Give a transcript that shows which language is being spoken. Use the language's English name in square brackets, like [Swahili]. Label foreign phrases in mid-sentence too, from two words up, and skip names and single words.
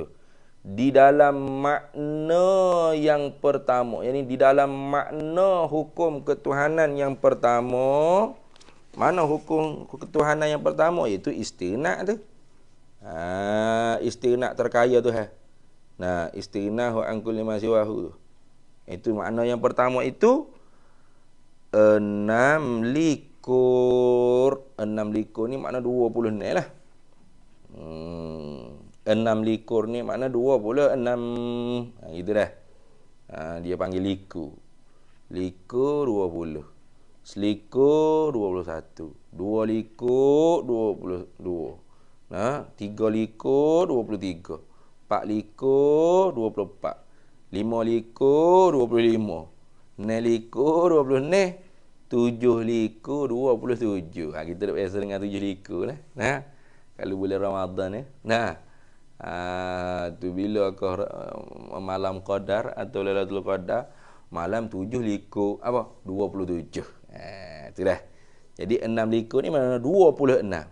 [Malay] Di dalam makna yang pertama, yakni di dalam makna hukum ketuhanan yang pertama. Mana hukum ketuhanan yang pertama? Iaitu istighnaq tu. Istighnaq terkaya tu Nah, [Arabic] استغناء عن كل ما سواه. [Malay] Itu makna yang pertama itu 6 likur. 6 likur ni makna 20 ni lah. 6 likur ni makna 26. Gitu dah. Dia panggil likur. Likur 20. Selikur 21. 2 likur 22. 3 likur 23. 4 likur 24. 5 likur 25. 6 likur 26. 7 likur 27. Kita dah biasa dengan 7 likur lah. Kalau bulan Ramadan ni. Tu bila kau malam Qadar atau Lailatul Qadar, malam 7 likur apa? 27. Tu dah. Jadi 6 likur ni mana 26.